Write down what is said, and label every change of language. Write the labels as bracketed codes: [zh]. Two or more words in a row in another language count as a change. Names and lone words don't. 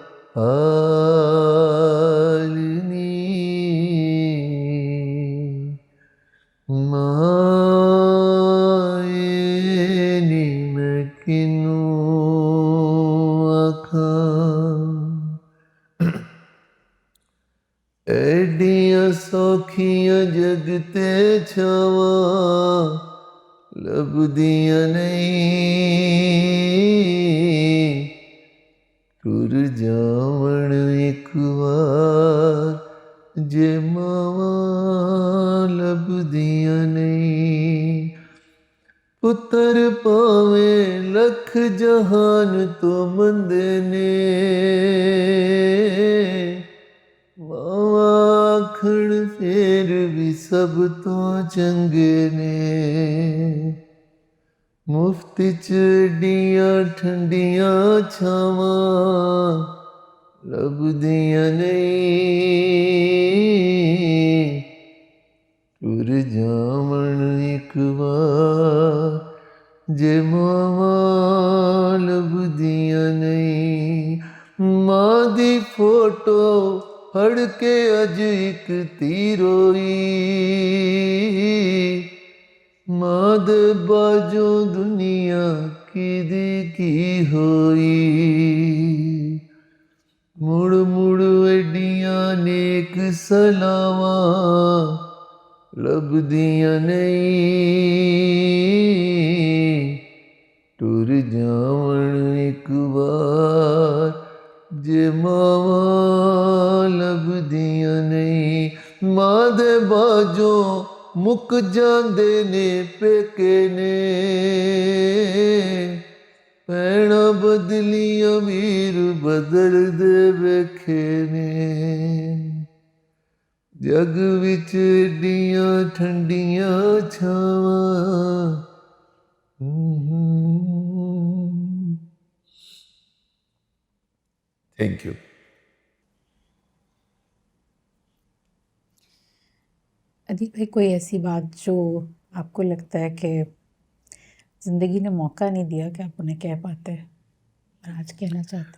[pa] حال نی مائنی میں کنوں آکھاں ایڈیاں سوکھیاں جگ تے چھاواں لبدیاں نہیں ٹر جاون ایک وار جے ماواں لبدیاں نہیں پتر پاویں لکھ جہان تو مندے نے آکھڑ پھر بھی سب تو چنگے نے مفت چڈیاں ٹھنڈیاں چھاواں لبدیاں نہیں ٹر جاون ایک وار جے ماواں لبدیاں نہیں ماں دی فوٹو پڑھ کے اج ایک تیروئی ماں دے باجوں دنیا کی ہوئی مڑ مڑ ایڈیاں نیک سلاواں لبدیاں نہیں ٹر جاون ایک وار جے ماواں لبدیاں نہیں ماں دے باجوں مک جاندے نے پیکے نے بھیڑاں بدلیاں ویر بدل دے ویکھے نے جگ وچ ایڈیاں ٹھنڈیاں چھاواں [en] thank you. [hi] अदील भाई, कोई ऐसी बात जो आपको लगता है कि ज़िंदगी ने मौका नहीं दिया कि आप उन्हें कह पाते और आज कहना चाहते?